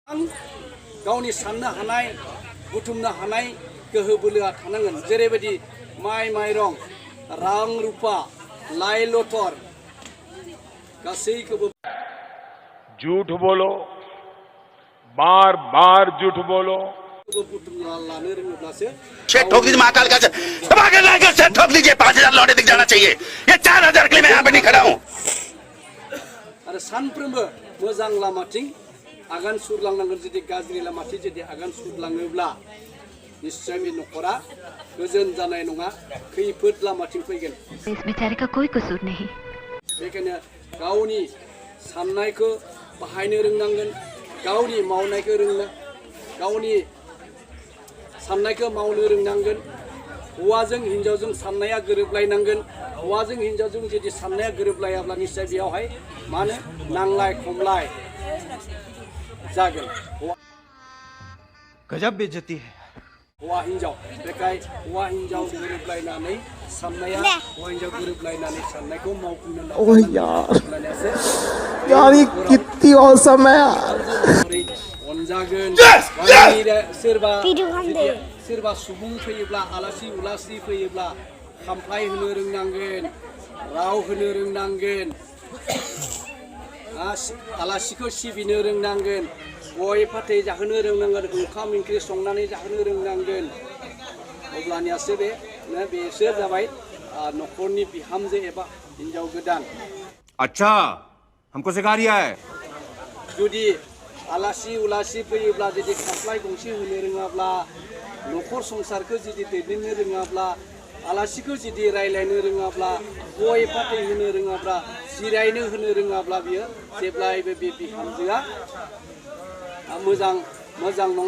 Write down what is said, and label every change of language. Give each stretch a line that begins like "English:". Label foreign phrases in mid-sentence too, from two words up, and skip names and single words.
Bodo: गावनि साननो हानाय बुथुमनो हानाय गोहो बोलोआ थानांगोन जेरैबायदि माइ माइरं रां रुपा लाइ लथर गासैखौबो
Hindi: झूठ बोलो बार बार झूठ बोलो
Bodo: बुथुमना लानो रोङोब्लासो
Hindi: ठोक दीजिए महाकाल का ठोक दीजिए 5000 लौटे दिख जाना चाहिए ये 4000 के लिए मैं यहाँ पे नहीं खड़ा हूँ
Bodo: आरो सानफ्रोमबो मोजां लामाथिं आगान सुरलांनांगोन जुदि गाज्रि लामाथिं जुदि आगान सुरलाङोब्ला निश्चय बे न'खरा गोजोन जानाय नङा खैफोद लामाथिं फैगोन
Hindi: इस बेचारे का कोई कसूर नहीं
Bodo: बेखायनो गावनि साननायखौ बाहायनो रोंनांगोन गावनि मावनायखौ गावनि साननायखौ मावनो रोंनांगोन हौवाजों हिनजावजों साननाया गोरोबलायनांगोन हौवाजों हिनजावजों जुदि साननाया गोरोबलायाब्ला निश्चय बेयावहाय मा होनो नांलाय खमलाय जागोन
Hindi: गजब बेइज्जती है
Bodo: हौवा हिनजाव बेखाय हौवा हिनजाव गोरोबलायनानै साननाया हौवा हिनजाव गोरोबलायनानै साननायखौ मावफुंनो नाजानांगोन
Hindi: यार ये कितनी औसम है यार
Bodo: अनजागोन सोरबा सुबुं फैयोब्ला आलासि उलासि फैयोब्ला खामफ्लाय होनो रोंनांगोन राव होनो रोंनांगोन आलासिखौ सिबिनो रोंनांगोन गय फाथै जाहोनो रोंनांगोन ओंखाम ओंख्रि संनानै जाहोनो रोंनांगोन अब्लानियासो बेसो जाबाय न'खरनि बिहामजो एबा हिनजाव गोदान
Hindi: अच्छा हमको सिखा रिया है
Bodo: जुदि आलासि उलासि फैयोब्ला जुदि खामफ्लाय गंसे होनो रोङाब्ला न'खर संसारखौ जुदि दैदेननो रोङाब्ला आलासिखौ जुदि रायलायनो रोङाब्ला गय फाथै होनो रोङाब्ला जिरायनो होनो रोङाब्ला बियो जेब्लायबो बे बिहामजोआ मोजां नङा